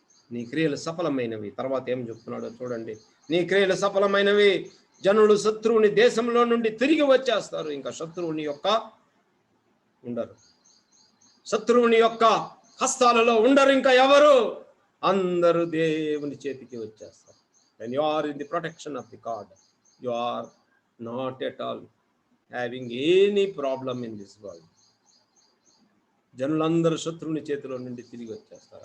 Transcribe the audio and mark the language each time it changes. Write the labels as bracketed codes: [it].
[te] నీ క్రియలు సఫలమైనవి. తర్వాత ఏం చెప్తున్నాడో చూడండి. నీ క్రియలు సఫలమైనవి, జనులు శత్రువుని దేశంలో నుండి తిరిగి వచ్చేస్తారు. ఇంకా శత్రువుని యొక్క ఉండరు, శత్రువుని యొక్క హస్తాలలో ఉండరు ఇంకా ఎవరు. అందరూ దేవుని చేతికి వచ్చేస్తారు. [en] when you are in the protection of the God, you are not at all having any problem in this world. [te] జనులందరూ శత్రువుని చేతిలో నుండి తిరిగి వచ్చేస్తారు.